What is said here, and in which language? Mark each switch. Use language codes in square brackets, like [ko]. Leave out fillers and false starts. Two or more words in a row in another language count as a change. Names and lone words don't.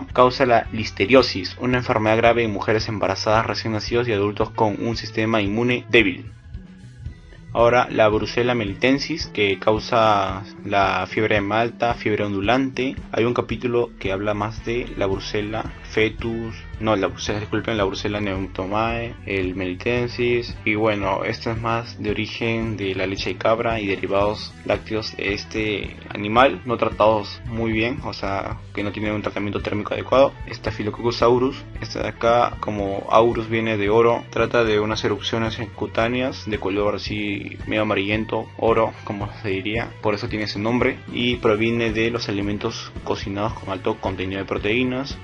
[es] Causa la listeriosis, una enfermedad grave en mujeres embarazadas, recién nacidos y adultos con un sistema inmune débil. Ahora la Brucella melitensis, que causa la fiebre de Malta, fiebre ondulante. Hay un capítulo que habla más de la Brucella fetus, la Brucella neumatomae, el melitensis. Y bueno, esto es más de origen de la leche de cabra y derivados lácteos de este animal, no tratados muy bien, o sea, que no tienen un tratamiento térmico adecuado. Staphylococcus aureus, esta de acá, como aureus viene de oro, trata de unas erupciones cutáneas de color así medio amarillento, oro como se diría, por eso tiene ese nombre, y proviene de los alimentos cocinados con alto contenido de proteínas.